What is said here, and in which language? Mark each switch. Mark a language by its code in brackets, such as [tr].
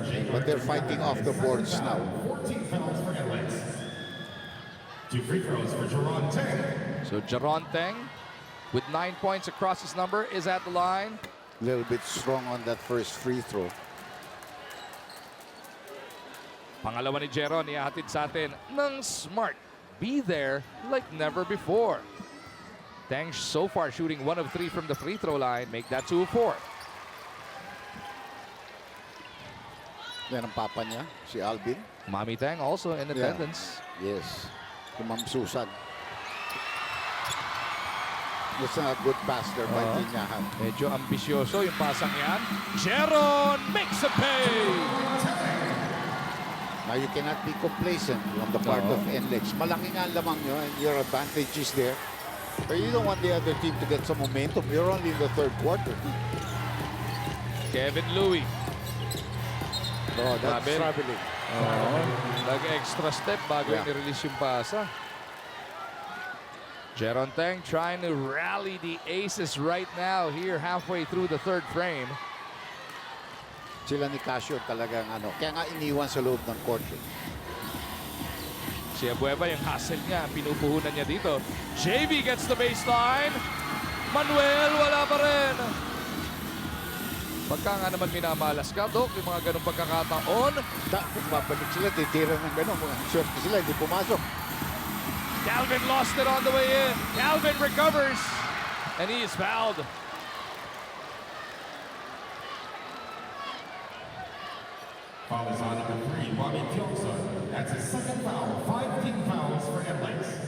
[en] But they're fighting off the boards now. 14 fouls for NLEX. 2 free throws for Jaron Teng. So Jaron Teng, with 9 points across his number, is at the line. A little bit strong on that first free throw. [tl] Pangalawa ni Jeron, ihahatid sa atin ng Smart. [en] Be there like never before. Teng so far shooting 1 of 3 from the free throw line. Make that 2 of 4. [tl] Yan ang papa niya, si Alvin. [en] Mami Teng also in attendance. [tl] Yes. Si Ma'am Susan. [en] It's a good pass there by Tinyahan. [tl] Medyo ambisyoso yung pasang yan. [en] Jeron makes a pay! Now you cannot be complacent on the part of NLEX. [tl] Malaki nga ang lamang nyo [en] and your advantage is there. But you don't want the other team to get some momentum. You're only in the third quarter. Kevin Louie. Oh, that's Grabe. traveling. [tl] Nag-extra step bago i-release yung pasa. [en] Jeron Teng trying to rally the aces right now here halfway through the third frame. [tl] Sila ni Casio talagang kaya nga iniwan sa loob ng court. Si Abueva yung hustle niya, pinupuhunan niya dito. [en] JV gets the baseline. [tl] Manuel, wala pa rin. Pagka nga naman minamalas ka, Dok, yung mga ganong pagkakataon. Babalik sila, titira ng gano'n. Swerte sila, hindi pumasok. [en] Calvin lost it on the way in. Calvin recovers. And he is fouled. Foul is on number 3, Bobby Johnson. That's his second foul. 5 team fouls for NLEX.